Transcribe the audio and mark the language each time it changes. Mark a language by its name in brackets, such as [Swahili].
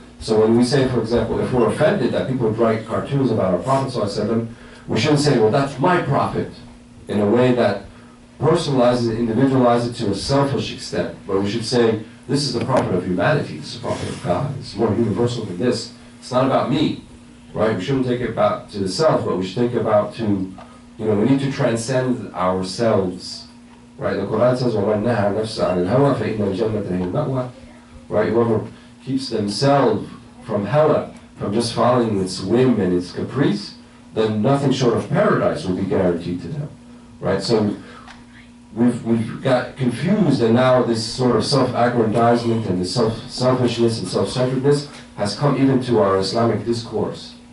[English] So when we say, for example, if we're offended that people write cartoons about our Prophet ﷺ, we shouldn't say, well, that's my Prophet, in a way that personalizes it, individualizes it to a selfish extent. But we should say, this is the Prophet of humanity, this is the Prophet of God. It's more universal than this. It's not about me, right? We shouldn't take it back to the self, but we should think about to, you know, we need to transcend ourselves, right? The Quran says, [Arabic] وَمَنْ نَهَى نَفْسَ عَنِ الْهَوَى فَإِنَّ الْجَنَّةَ هِيَ الْمَأْوَى, [English] right? Whoever keeps themselves from hawa, from just following its whim and its caprice, then nothing short of paradise will be guaranteed to them, right? So we've got confused, and now this sort of self-aggrandizement and this selfishness and self-centeredness has come even to our Islamic discourse.